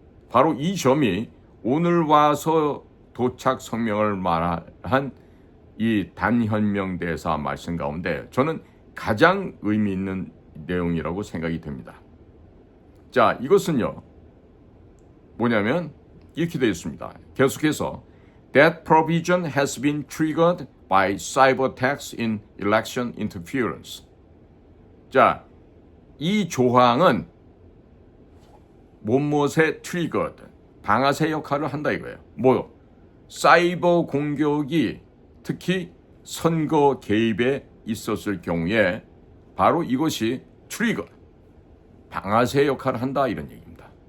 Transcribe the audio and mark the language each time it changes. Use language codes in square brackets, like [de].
[ko] 바로 이 점이 오늘 와서 도착 성명을 말한 이 단현명 대사 말씀 가운데 저는 가장 의미 있는 내용이라고 생각이 됩니다. 자, 이것은요. 뭐냐면 이렇게 되어 있습니다. 계속해서 [en] That provision has been triggered by cyber attacks in election interference. [ko] 자, 이 조항은 무엇에 triggered, 방아쇠 역할을 한다 이거예요. 뭐요? 사이버 공격이 특히 선거 개입에 있었을 경우에 바로 이것이 트리거, 방아쇠 역할을 한다 이런 얘기입니다.